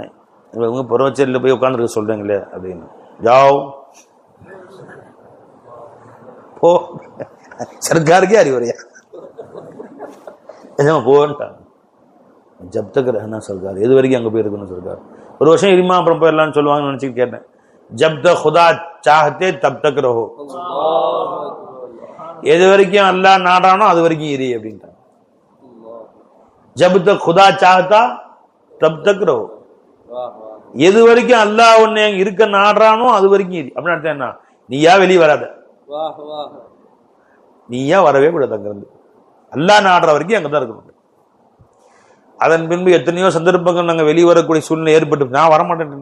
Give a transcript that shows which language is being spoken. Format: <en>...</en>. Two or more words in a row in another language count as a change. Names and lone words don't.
<ta>இவங்க புறவச்சேரியில் போய் உட்காந்துருக்க சொல்றீங்களே அப்படின்னு. ஜாவ் போ, சர்க்காருக்கே அறிவுரையா போன்ட்டாங்க.</ta> <hi>जब तक रहना सरकार,</hi> <ta>எது வரைக்கும் அங்க போய் இருக்கணும் சர்க்கார்? ஒரு வருஷம் இருமா, அப்புறம் போயிடலாம்னு சொல்லுவாங்கன்னு நினைச்சுட்டு கேட்டேன்.</ta> <hi>जब तक खुदा चाहते तब तक रहो,</hi> <ta>எது வரைக்கும் அல்லாஹ் நாடானோ அது வரைக்கும் இரு அப்படின்ட்டாங்க.</ta> <hi>जब तक खुदा चाहता तब तक रहो,</hi> <ta>எது வரைக்கும் அல்லாஹ் உன்னை இருக்க நாடுறானோ அது வரைக்கும் இரு. அப்படின்னு அர்த்தம் என்ன? நீயா வெளியே வராத, நீயா வரவே கூடாது, அங்கிருந்து அல்லாஹ் நாடுற வரைக்கும் அங்கதான் இருக்கணும். அதன் பின்பு எத்தனையோ சந்தர்ப்பங்கள் நாங்க வெளியே வரக்கூடிய சூழ்நிலை ஏற்பட்டு நான் வரமாட்டேன்.</ta>